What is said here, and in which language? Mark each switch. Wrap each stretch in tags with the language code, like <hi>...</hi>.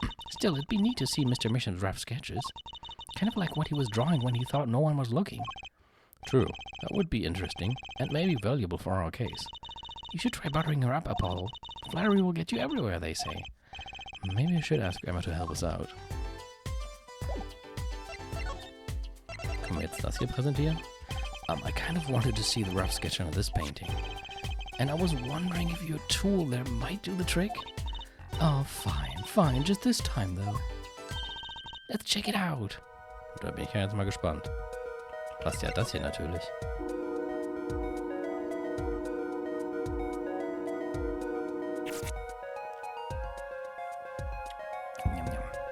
<en>Still, it'd be neat to see Mr. Misham's rough sketches. Kind of like what he was drawing when he thought no one was looking. True, that would be interesting, and maybe valuable for our case. You should try buttering her up, Apollo. Flattery will get you everywhere, they say. Maybe I should ask Emma to help us out.</en> <de>Können wir jetzt das hier präsentieren?</de> <en>I kind of wanted to see the rough sketch on this painting. and I was wondering if your tool there might do the trick. Oh, fine, just this time though. Let's check it out.</en> <de>Da bin ich ja jetzt mal gespannt. Passt ja das hier natürlich. Njam, njam.</de>